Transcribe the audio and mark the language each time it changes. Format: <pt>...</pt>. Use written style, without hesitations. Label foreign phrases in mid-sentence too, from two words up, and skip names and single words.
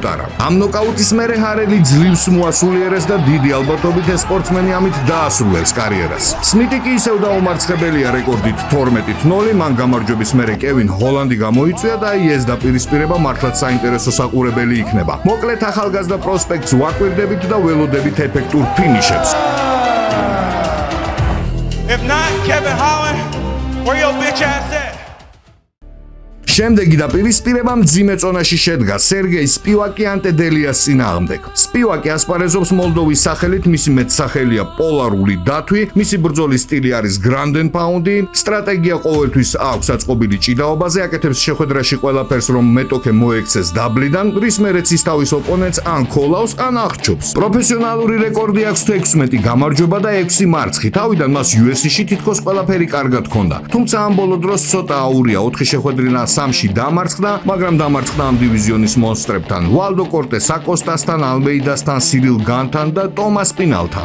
<ka>ამ ამ ნოკაუტის მერე ჰარელი ძლივს მოასულიერეს და დიდი ალბათობით ეს სპორტსმენი ამით დაასრულებს კარიერას. სმიტი კი ისევ დაუმარცხებელია რეკორდით 12-0, მან გამარჯვების მერე კევინ ჰოლანდი გამოიწვია და აი ეს დაპირისპირება მართლაც საინტერესო საყურებელი იქნება. მოკლედ ახალგაზრდა პროსპექტს ვაკვირდებით და ველოდებით ეფექტურ ფინიშებს.</ka> <en>If not, Kevin Holland, where your bitch ass at?</en> <ka>შემდეგი დაპირისპირება მძიმე წონაში შედგა სერგეი სპივაკი ანტედელიას წინააღმდეგ. სპივაკი ასპარეზობს მოლდოვის სახელით, მისი მეტსახელია პოლარული დათვი, მისი ბრძოლის სტილი არის</ka> <en>ground and pound-ი,</en> <ka>სტრატეგია ყოველთვის აქვს აწყობილი ჭიდაობაზე, აკეთებს შეხვედრაში ყველაფერს, რომ მეტოქე მოექცეს დაბლიდან, რის მერეც ის თავის ოპონენტს ან ქოლავს, ან აღჭობს. პროფესიონალური რეკორდი აქვს 16 გამარჯვება და 6 მარცხი. თავიდან მას UFC-ში თითქოს ყველაფერი კარგად ჰქონდა. თუმცა ამ ბოლო დროს ცოტა აურია, 4 შეხვედრინა სამში დამარცხდა, მაგრამ დამარცხდა ამ დივიზიონის მონსტრებთან, ვალდო კორტეს აკოსტასთან, ალმეიდასთან, სირილ განთან და ტომას პინალთან.</ka>